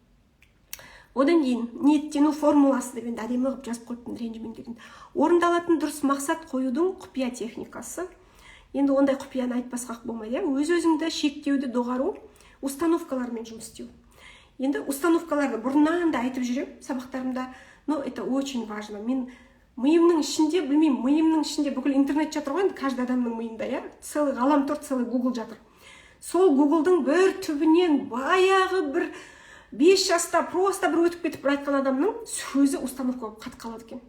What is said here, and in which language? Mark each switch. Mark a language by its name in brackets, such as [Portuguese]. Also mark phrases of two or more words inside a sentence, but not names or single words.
[Kazakh] Одан кейін ниеттену формуласы деп енді әдемі қылып жазып қойыппын ренжімен деген. Орындалатын дұрыс мақсат қоюдың құпия техникасы. Енді ондай құпияны айтпасқа болмайды. Өз-өзіңді шектеуді доғару, установкалармен жұмыс істеу. Енді установкаларды бұрыннан да айтып жүрем сабақтарымда, [Russian] но это очень важно. [Kazakh] Мен миымның ішінде, білмеймін, миымның ішінде бүкіл интернет жатыр ғой, каждый адамның миында, иә, целый ғаламтор, целый Google жатыр. Сол Google'дың бір түбінен баяғы бір 5 жаста просто бір өтіп кетіп бір айтқан адамның сөзі установка болып қатып қалады екен.